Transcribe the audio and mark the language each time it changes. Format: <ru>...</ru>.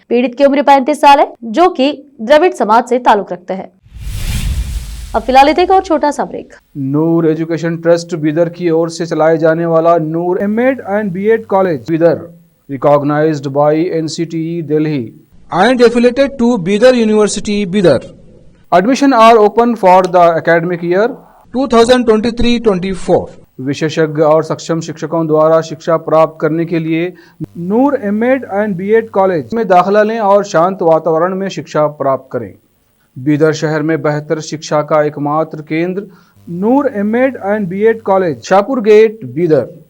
<hi>पीड़ित की उम्र 35 साल है, जो कि द्रविड़ समाज से ताल्लुक रखते हैं। अब फिलहाल एक और छोटा सा ब्रेक। नूर एजुकेशन ट्रस्ट बीदर की ओर से चलाए जाने वाला नूर MEd and BEd college Bidar,</hi> <en>Recognised by NCTE Delhi and affiliated to Bidar University, Bidar. Admission are open for the academic year 2023-24.</en> <hi>विशेषज्ञ और सक्षम शिक्षकों द्वारा शिक्षा प्राप्त करने के लिए नूर एमएड एंड बीएड कॉलेज में दाखिला लें और शांत वातावरण में शिक्षा प्राप्त करें। बीदर शहर में बेहतर शिक्षा का एकमात्र केंद्र नूर MEd and BEd college, Shahpur gate, Bidar.</hi>